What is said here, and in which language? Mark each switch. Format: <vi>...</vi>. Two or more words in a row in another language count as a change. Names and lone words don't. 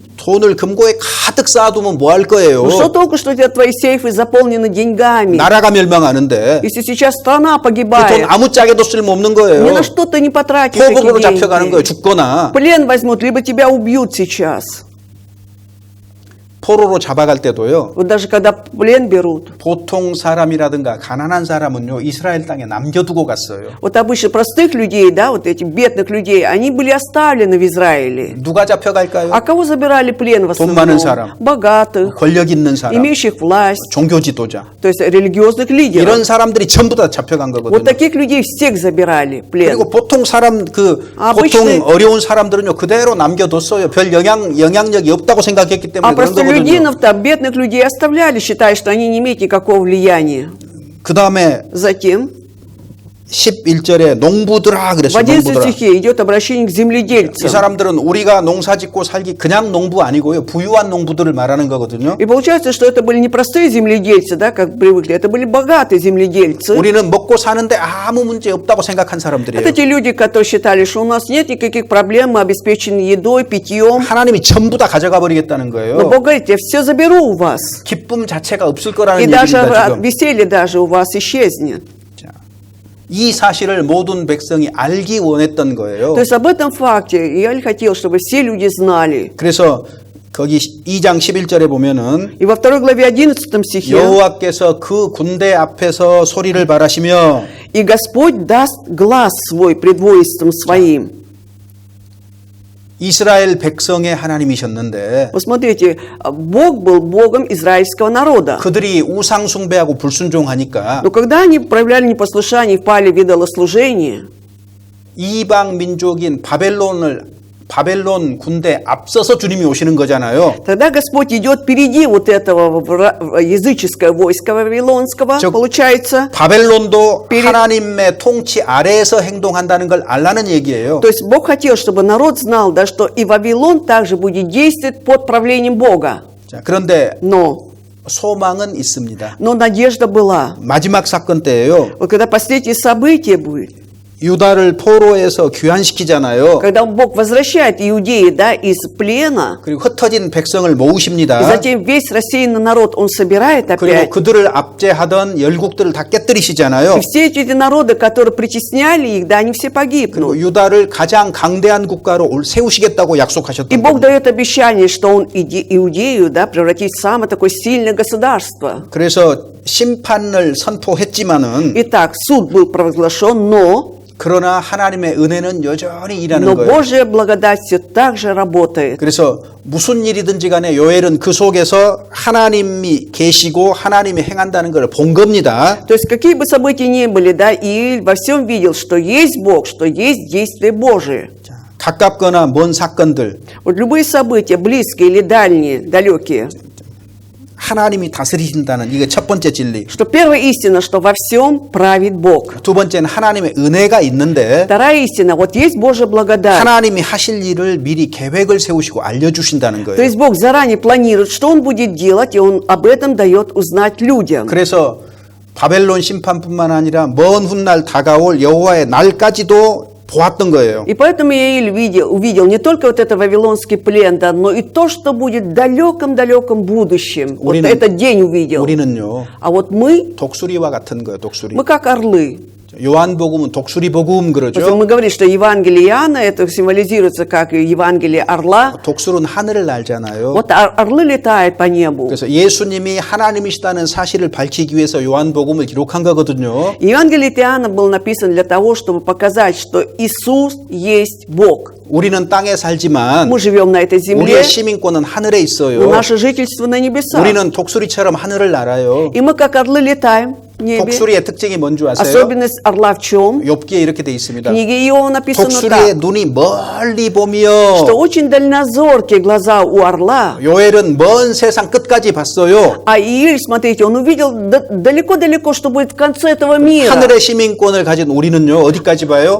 <ko>돈을 금고에 가득 쌓아두면 뭐 할 거예요?</ko> <ru>Ну, что толку, что у тебя твои сейфы заполнены деньгами?</ru> <ko>나라가 멸망하는데</ko> <ru>Если сейчас страна</ru> <ko>그 돈</ko> <ru>погибает,</ru> <ko>아무짝에도 쓸모없는</ko> <ru>ни</ru> <ko>거예요.</ko> <ru>на что ты не потратишь</ru> <ko>포로로</ko> <ru>эти</ru> <ko>잡혀가는 거예요.</ko> <ru>деньги.</ru> <ko>죽거나</ko> <ru>В плен возьмут, либо тебя убьют сейчас.</ru> <ko>포로로 잡아갈 때도요.</ko> <ru>Вот даже когда в плен берут,</ru> <ko>보통 사람이라든가 가난한 사람은요. 이스라엘 땅에 남겨두고 갔어요.</ko> <ru>вот обычно простых людей, да, вот этих бедных людей, они были оставлены в Израиле.</ru> <ko>누가 잡혀갈까요?</ko> <ru>А кого забирали в плен в</ru> <ko>돈 많은</ko> <ru>основном?</ru> <ko>사람.</ko> <ru>Богатых,</ru> <ko>권력 있는 사람,</ko> <ru>имеющих власть,</ru> <ko>종교 지도자.</ko> <ru>то есть религиозных лидеров.</ru> <ko>이런 사람들이 전부 다 잡혀간</ko> <ru>Вот</ru> <ko>거거든요.</ko> <ru>таких людей всех забирали в плен.</ru> <ko>그리고 보통 사람 아, 보통</ko> <ru>обычный-</ru> <ko>어려운 사람들은요 그대로 남겨뒀어요. 별 영향력이 없다고 생각했기 때문에</ko> <ru>А</ru> <ko>그런 거거든요.</ko> <ru>простолюдинов-то, бедных людей оставляли, считая, что они не имеют никакого влияния.</ru> <ko>그 다음에</ko> <ru>Затем</ru> <ko>11절에 농부들아</ko> <ru>в</ru> <ko>그랬어요.</ko> <ru>11</ru> <ko>농부들아.</ko> <ru>стихе идет обращение к</ru> <ko>이</ko> <ru>земледельцам.</ru> <ko>사람들은 우리가 농사짓고 살기 그냥 농부 아니고요. 부유한 농부들을 말하는 거거든요.</ko> <ru>И получается, что это были не простые земледельцы, да, как привыкли, это были богатые земледельцы.</ru> <ko>우리는 먹고 사는데 아무 문제 없다고 생각한 사람들이에요.</ko> <ru>Это те люди, которые считали, что у нас нет никаких проблем, мы обеспечены едой, питьем.</ru> <ko>하나님이 전부 다 가져가 버리겠다는</ko> <ru>Но</ru> <ko>거예요.</ko> <ru>Бог говорит, я все заберу у вас.</ru> <ko>기쁨 자체가 없을</ko> <ru>И</ru> <ko>거라는</ko> <ru>даже</ru> <ko>얘기입니다. 지금.</ko> <ru>веселье даже у вас исчезнет.</ru> <ko>자, 이 사실을 모든 백성이 알기 원했던 거예요.</ko> <ru>То есть об этом факте я хотел, чтобы все люди знали.</ru> <ko>그래서 거기 2장 11절에 보면은</ko> <ru>И во 2 главе 11 стихе</ru> <ko>여호와께서 그 군대 앞에서 소리를 발하시며</ko> <ru>«И Господь даст глаз свой пред воинством своим».</ru> <ko>이스라엘 백성의 하나님이셨는데</ko> <ru>Вот смотрите, Бог был Богом израильского народа.</ru> <ko>그들이 우상 숭배하고 불순종하니까</ko> <ru>Но когда они проявляли непослушание и впали в идолослужение,</ru> <ko>이방 민족인 바벨론 군대 앞서서 주님이 오시는 거잖아요.</ko> <ru>тогда Господь идет впереди вот этого языческого войска вавилонского,</ru> <ko>저-</ko> <ru>получается.</ru> <ko>바벨론도</ko> <ru>перед-</ru> <ko>하나님의 통치 아래에서 행동한다는 걸 알라는 얘기예요.</ko> <ru>То есть Бог хотел, чтобы народ знал, да, что и Вавилон также будет действовать под правлением Бога.</ru> <ko>자, 그런데</ko> <ru>Но</ru> <ko>소망은 있습니다.</ko> <ru>надежда была.</ru> <ko>마지막 사건 때예요.</ko> <ru>Вот когда последнее событие будет,</ru> <ko>유다를 포로에서 귀환시키잖아요.</ko> <ru>когда Бог возвращает иудеи, да, из плена,</ru> <ko>그리고 흩어진 백성을</ko> <ru>и</ru> <ko>모으십니다.</ko> <ru>затем весь рассеянный народ Он собирает</ru> <ko>그리고</ko> <ru>опять.</ru> <ko>그들을 압제하던 열국들을 다 깨뜨리시잖아요.</ko> <ru>И все эти народы, которые притесняли их, да, они все</ru> <ko>그리고</ko> <ru>погибнут.</ru> <ko>유다를 가장 강대한 국가로 세우시겠다고</ko> <ru>И</ru> <ko>약속하셨던</ko> <ru>Бог</ru> <ko>거예요.</ko> <ru>дает обещание, что Он Иудею, да, превратит в самое такое сильное государство.</ru> <ko>그래서 심판을 선포했지만은</ko> <ru>Итак, суд был провозглашен, но</ru> <ko>그러나 하나님의 은혜는 여전히 일하는 거예요.</ko> <ru>Божья благодать все так же работает.</ru> <ko>그래서 무슨 일이든지 간에 요엘은 그 속에서 하나님이 계시고 하나님이 행한다는 걸 본 겁니다.</ko> <ru>То есть какие бы события ни были, да, Ииль во всем видел, что есть Бог, что есть действие Божие.</ru> <ko>자, 가깝거나 먼 사건들</ko> <ru>Вот любые события, близкие или дальние, далекие,</ru> <ko>하나님이 다스리신다는 이게 첫 번째 진리.</ko> <ru>что первая истина, что во всем правит Бог.</ru> <ko>두 번째는 하나님의 은혜가 있는데</ko> <ru>Вторая истина, вот есть Божья благодать.</ru> <ko>하나님이 하실 일을 미리 계획을 세우시고 알려주신다는</ko> <ru>То</ru> <ko>거예요.</ko> <ru>есть Бог заранее планирует, что Он будет делать, и Он об этом дает узнать людям.</ru> <ko>그래서 바벨론 심판뿐만 아니라 먼 훗날 다가올 여호와의 날까지도 보았던 거예요.</ko> <ru>И поэтому Ииль увидел не только вот это вавилонский плен, да, но и то, что будет в далеком-далеком будущем. Вот этот день увидел.</ru> <ko>우리는요</ko> <ru>А вот мы</ru> <ko>독수리와 같은 거예요. 독수리.</ko> <ru>как орлы.</ru> <ko>요한복음은 독수리 복음</ko> <ru>Поэтому</ru> <ko>그러죠.</ko> <ru>мы говорим, что Евангелие Иоанна, это символизируется как Евангелие орла.</ru> <ko>독수리는 하늘을 날잖아요.</ko> <ru>Вот орлы летают по небу.</ru> <ko>그래서 예수님이 하나님이시다는 사실을 밝히기 위해서 요한복음을 기록한 거거든요.</ko> <ru>Евангелие от Иоанна был написан для того, чтобы показать, что Иисус есть Бог.</ru> <ko>우리는 땅에 살지만</ko> <ru>Мы живем на этой земле,</ru> <ko>우리의 시민권은 하늘에</ko> <ru>но</ru> <ko>있어요.</ko> <ru>наше жительство на небесах.</ru> <ko>우리는 독수리처럼 하늘을 날아요.</ko> <ru>И мы как орлы летаем в небе.</ru> <ko>독수리의 특징이 뭔지 아세요?</ko> <ru>Особенность орла в чем?</ru> <ko>욥기에 이렇게 돼</ko> <ru>В</ru> <ko>있습니다.</ko> <ru>книге Иова написано</ru> <ko>독수리의</ko> <ru>так,</ru> <ko>눈이 멀리</ko> <ru>что</ru> <ko>보며</ko> <ru>очень дальнозоркие глаза у орла.</ru> <ko>요엘은 먼 세상 끝까지 봤어요.</ko> <ru>А Ииль, смотрите, он увидел далеко-далеко, что будет в конце этого мира.</ru> <ko>하늘의 시민권을 가진 우리는요, 어디까지 봐요?</ko>